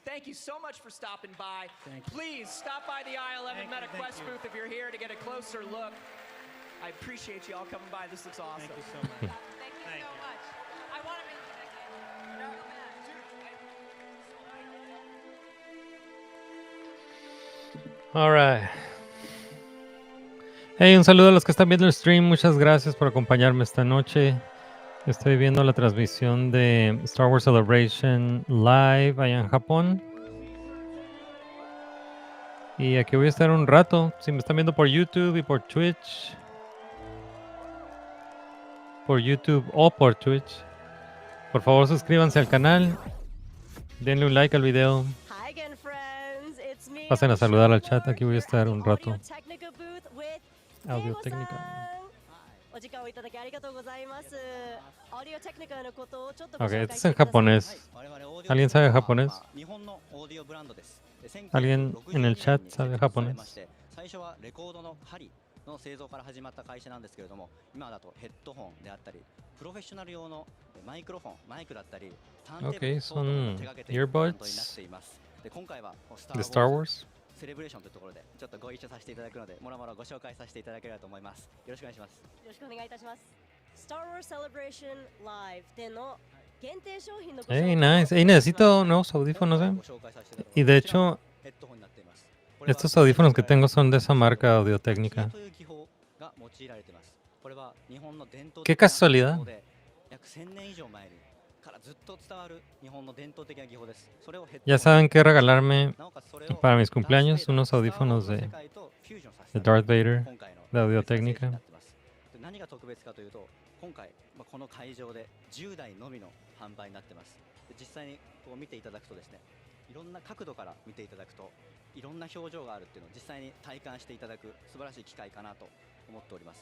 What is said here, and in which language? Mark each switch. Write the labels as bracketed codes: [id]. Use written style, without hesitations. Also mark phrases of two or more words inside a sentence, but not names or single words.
[en] Thank you so much for stopping by. Please stop by the ILM and MetaQuest booth if you're here to get a closer look. I appreciate you all coming by. This looks awesome. Thank you so much. Thank you so much. I want to mention again. All right. [es] Hey, un saludo a los que están viendo el stream. Muchas gracias por acompañarme esta noche. Estoy viendo la transmisión de Star Wars Celebration live allá en Japón. Y aquí voy a estar un rato. Si me están viendo por YouTube y por Twitch. Por YouTube o por Twitch. Por favor, suscríbanse al canal. Denle un like al video. [en] Hi again, friends. It's me. [es] Pasen a saludar al chat. Aquí voy a estar un rato. Audio Técnica. Ok, esto es en japonés. ¿Alguien sabe japonés? ¿Alguien en el chat sabe japonés? [ja] の製造から始まった会社なんですけれども、今だとヘッドホンであったり、プロフェッショナル用のマイクロフォン、マイクだったり、ターンテーブル等々を手掛けているブランドになっています。で、今回はスター・ウォーズセレブレーションというところでちょっとご一緒させていただくので、もろもろご紹介させていただければと思います。よろしくお願いします。よろしくお願いいたします。Star Wars Celebration Live での限定商品のご紹介。 [en] Hey, nice. [es] Hey, necesito nuevos audífonos, Y de hecho, estos audífonos que tengo son de esa marca Audio-Técnica. Qué casualidad. Ya saben qué regalarme para mis cumpleaños, unos audífonos de Darth Vader de Audio-Técnica. [ja] 何が特別かというと、今回この会場で10台のみの販売になってます。実際にこう見ていただくとですね、いろんな角度から見ていただくといろんな表情があるっていうのを実際に体感していただく素晴らしい機会かなと思っております。